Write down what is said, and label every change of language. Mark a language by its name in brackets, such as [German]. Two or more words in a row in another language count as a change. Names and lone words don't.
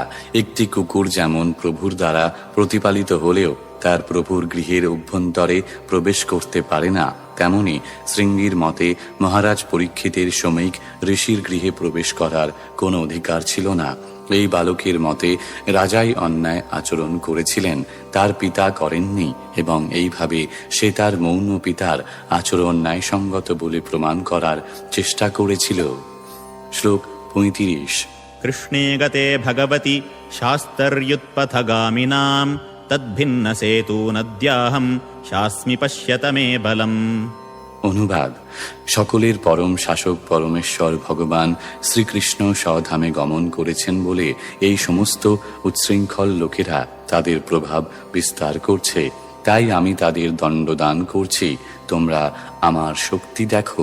[Bangla] একটি কুকুর যেমন প্রভুর দ্বারা প্রতিপালিত হলেও তার প্রভুর গৃহের অভ্যন্তরে প্রবেশ করতে পারে না, তেমনি শৃঙ্গীর মতে মহারাজ পরীক্ষিতের শমীক ঋষির গৃহে প্রবেশ করার কোনো অধিকার ছিল না। এই বালকের মতে রাজাই অন্যায় আচরণ করেছিলেন, তার পিতা করেননি, এবং এইভাবে সে তার মৌন পিতার আচরণ ন্যায়সঙ্গত বলে প্রমাণ করার চেষ্টা করেছিল। শ্লোক 35। [Sanskrit] कृष्णे गते भगवति शास्तर्युत्पथगामिनां तद्भिन्नसेतूनद्याहं शास्मि पश्यत मे बलम्। [Bangla] অনুবাদ: সকলের পরম শাসক পরমেশ্বর ভগবান শ্রীকৃষ্ণ স্বধামে গমন করেছেন বলে এই সমস্ত উচ্ছৃঙ্খল লোকেরা তাদের প্রভাব বিস্তার করছে, তাই আমি তাদের দণ্ডদান করছি। তোমরা আমার শক্তি দেখো।